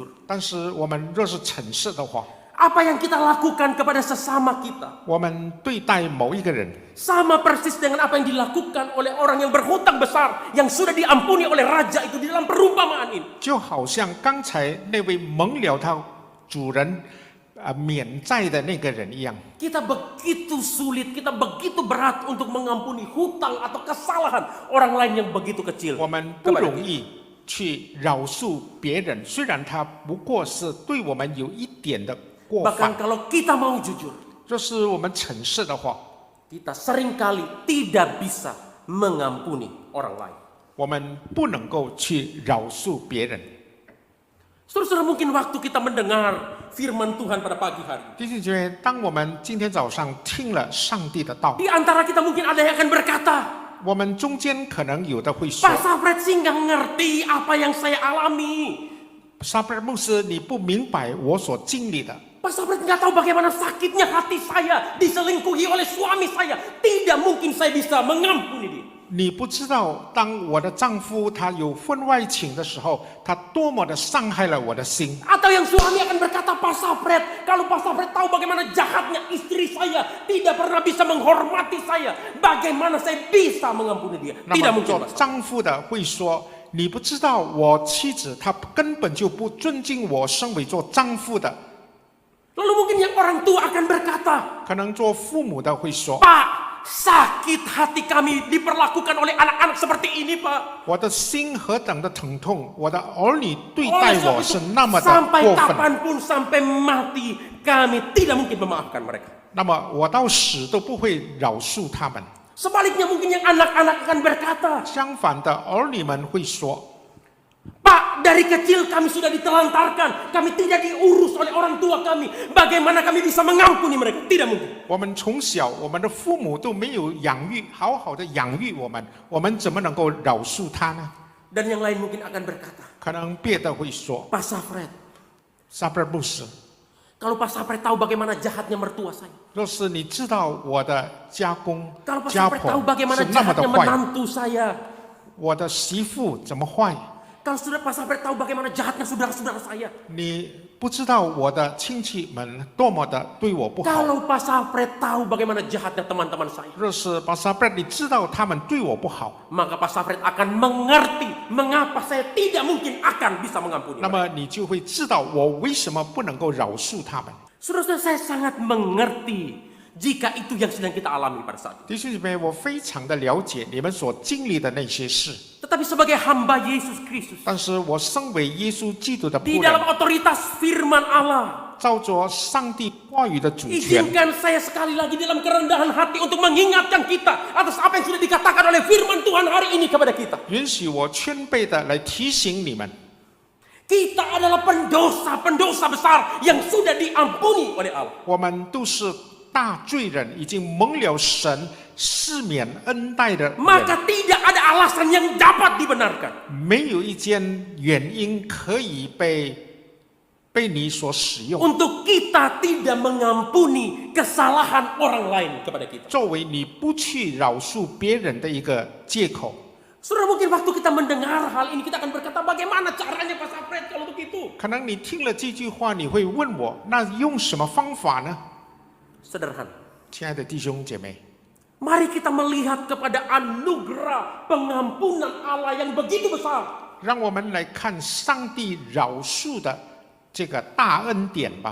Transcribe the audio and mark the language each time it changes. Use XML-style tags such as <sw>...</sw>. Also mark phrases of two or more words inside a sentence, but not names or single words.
<zh>但是我们若是诚实的话，</zh> <id>apa yang kita lakukan kepada sesama kita</id> <zh>我们对待某一个人，</zh> <id>sama persis dengan apa yang dilakukan oleh orang yang berhutang besar yang sudah diampuni oleh raja itu di dalam perumpamaan ini.</id> <zh>就好像刚才那位蒙了他主人免债的那个人一样。</zh> <id>Kita begitu sulit, kita begitu berat untuk mengampuni hutang atau kesalahan orang lain yang begitu kecil</id> <zh>我们不</zh> <id>kepada</id> <zh>容</zh> <id>kita.</id> <zh>易去饶恕别人，虽然他不过是对我们有一点的过</zh> <id>Bahkan</id> <zh>犯。</zh> <id>kalau kita mau jujur,</id> <zh>若是我们诚实的话，</zh> <id>kita seringkali tidak bisa mengampuni orang lain.</id> <zh>我们不能够去饶恕别人。</zh> <id>Saudara-saudara, mungkin waktu kita mendengar firman Tuhan pada pagi hari,</id> <zh>弟兄姐妹，当我们今天早上听了上帝的道，</zh> <id>di antara kita mungkin ada yang akan berkata,</id> <zh>我们中间可能有的会说</zh> <id>Pak Sapret sih nggak ngerti apa yang saya alami.</id> <zh>沙布牧师，你不明白我所经历的。</zh> <id>Pak Sapret nggak tahu bagaimana sakitnya hati saya diselingkuhi oleh suami saya. Tidak mungkin saya bisa mengampuni dia.</id> <zh>你不知道，当我的丈夫他有婚外情的时候，他多么的伤害了我的心。</zh> <id>Atau yang suami akan berkata, Pak Sapret, kalau Pak Sapret tahu bagaimana jahatnya istri saya, tidak pernah bisa menghormati saya, bagaimana saya bisa mengampuni dia?</id> <zh>那</zh> <id>Tidak</id> <zh>么</zh> <id>mungkin,</id> <zh>做</zh> <id>Pak.</id> <zh>丈夫的会说：“你不知道，我妻子她根本就不尊敬我身为做丈夫的。”</zh> <id>Lalu mungkin yang orang tua akan berkata,</id> <zh>可能做父母的会说</zh> <id>Pak, sakit hati kami diperlakukan oleh anak-anak seperti ini, Pak.</id> <zh>我的心何等的疼痛，我的儿女对</zh> <id>Oleh</id> <zh>待</zh> <id>sebab</id> <zh>我</zh> <id>itu,</id> <zh>是那么的</zh> <id>sampai</id> <zh>过分。</zh> <id>kapanpun, sampai mati, kami tidak mungkin memaafkan mereka.</id> <zh>那么我到死都不会饶恕他们。</zh> <id>Sebaliknya mungkin yang anak-anak akan berkata,</id> <zh>相反的，儿女们会说</zh> <id>Pak, dari kecil kami sudah ditelantarkan. Kami tidak diurus oleh orang tua kami. Bagaimana kami bisa mengampuni mereka? Tidak mungkin.</id> <zh>我们从小，我们的父母都没有好好的养育我们怎么能够饶恕他呢？</zh> <id>Dan yang lain mungkin akan berkata,</id> <zh>可能别的会说，</zh> <id>Pak Safred,</id> <zh>撒贝牧师，</zh> <id>kalau Pak Safred tahu bagaimana jahatnya mertua saya.</id> <zh>若是你知道我的家公</zh> <id>Kalau Pak</id> <zh>家</zh> <id>Safred</id> <zh>婆</zh> <id>tahu bagaimana</id> <zh>是那么的</zh> <id>jahatnya</id> <zh>坏，</zh> <id>menantu saya.</id> <zh>我的媳妇怎么坏，</zh> <id>Kalau sudah Pak Safred tahu bagaimana jahatnya saudara-saudara saya.</id> <zh>你不知道我的亲戚们多么的对我不好。</zh> <id>Kalau Pak Safred tahu bagaimana jahatnya teman-teman saya.</id> <zh>若是巴撒布你知道他们对我不好，</zh> <id>Maka Pak Safred akan mengerti mengapa saya tidak mungkin akan bisa mengampuni</id> <zh>那</zh> <id>mereka.</id> <zh>么你就会知道我为什么不能够饶恕他们。</zh> <id>Saudara-saudara, saya sangat mengerti jika itu yang sedang kita alami pada saat itu.</id> <zh>弟兄姐妹，我非常的了解你们所经历的那些事，</zh> <id>Tetapi sebagai hamba Yesus Kristus,</id> <zh>但是我身为耶稣基督的</zh> <id>di</id> <zh>仆</zh> <id>dalam</id> <zh>人，</zh> <id>otoritas firman Allah,</id> <zh>照着上帝话语的主权，</zh> <id>izinkan saya sekali lagi dalam kerendahan hati untuk mengingatkan kita atas apa yang sudah dikatakan oleh firman Tuhan hari ini kepada kita.</id> <zh>允许我谦卑的来提醒你们，</zh> <id>Kita adalah pendosa-pendosa besar yang sudah diampuni oleh Allah.</id> <zh>我们都是大罪人，已经蒙了神赦免恩待的人，</zh> <id>Maka tidak ada alasan yang dapat dibenarkan</id> <zh>没有一件原因可以被你所使用，</zh> <id>untuk kita tidak mengampuni kesalahan orang lain kepada kita.</id> <zh>作为你不去饶恕别人的一个借口。</zh> <id>Saudara, mungkin waktu kita mendengar hal ini kita akan berkata, bagaimana caranya Pak Safred kalau begitu?</id> <zh>可能你听了这句话，你会问我，那用什么方法呢？</zh> <id>Sederhana.</id> <zh>亲爱的弟兄姐妹，</zh> <id>Mari kita melihat kepada anugerah pengampunan Allah yang begitu besar.</id> <zh>让我们来看上帝饶恕的这个大恩典吧，</zh>